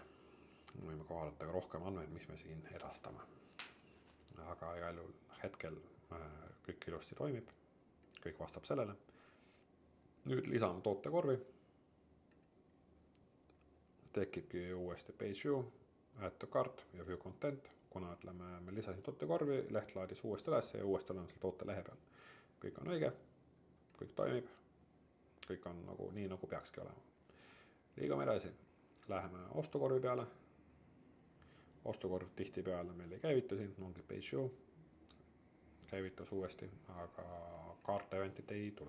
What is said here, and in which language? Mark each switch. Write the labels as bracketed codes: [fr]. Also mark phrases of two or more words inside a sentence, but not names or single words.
[et] Võime ka vaadata ka rohkem andmeid, mis me siin edastame. Aga igal juhul hetkel kõik ilusti toimib, kõik vastab sellele. Nüüd lisame tootekorvi. Tekibki uuesti [en] page view, add to cart [et] ja [en] view content, [et] kuna ütleme, me lisasin tootekorvi, leht laadis uuesti üles ja uuesti oleme selle toote lehe peal. Kõik on õige, kõik toimib, kõik on nagu, nii nagu peakski olema. Liigume edasi, läheme ostukorvi peale. Ostukorv tihti peale meil ei käivitu siin, ongi [en] page view, [et] käivitus uuesti, aga [en] cart eventit [et] ei tule.